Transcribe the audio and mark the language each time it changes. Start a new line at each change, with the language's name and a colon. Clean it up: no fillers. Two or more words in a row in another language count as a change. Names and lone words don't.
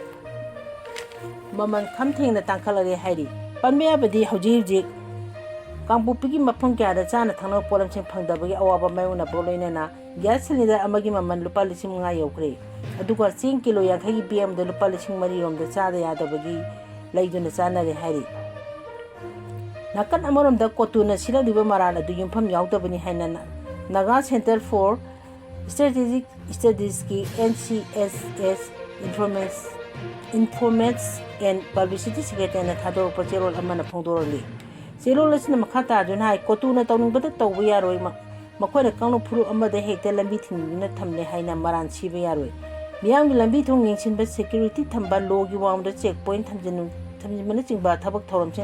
Manipuri: maman khamthengna tangkhalari hairi panmeyabadi hojiji Kampupi gi mafang kya da chana thangna polam sing phangdabagi awaba mayona boloina na
English: gas cylinder
Manipuri: amagi maman lupa 5,000 yaukre aduga 10 kilo yakhagi BM da lupa 3,000 rom da chada yadabagi leiduna chanare hairi nakan amarom da kotuna sila diba marana du yumpham yaudabani haina Naga Center for Strategic Studies ki NCSS
English: Informants and Publicity Secretary
Manipuri: na thador pa cherol amana phongdorali cherol asina makhata jun hai kotuna tawnungbada tawba yaroi makhoi na kangno phuru amada hekta lambi thingna thamle haina maran siba yaroi ꯃꯤꯌꯥꯝꯒꯤ ꯂꯝꯕꯤ ꯊꯣꯡ ꯌꯦꯡꯁꯤꯟꯕ ꯁꯦꯀ꯭ꯌꯨꯔꯤꯇꯤ ꯊꯝꯕ ꯂꯣꯒꯤ ꯋꯥꯡꯃꯗ ꯆꯦꯛ ꯄꯣꯏꯟꯠ ꯊꯝꯖꯤꯟꯕꯅꯆꯤꯡꯕ ꯊꯕꯛ ꯊꯧꯔꯝꯁꯤꯡ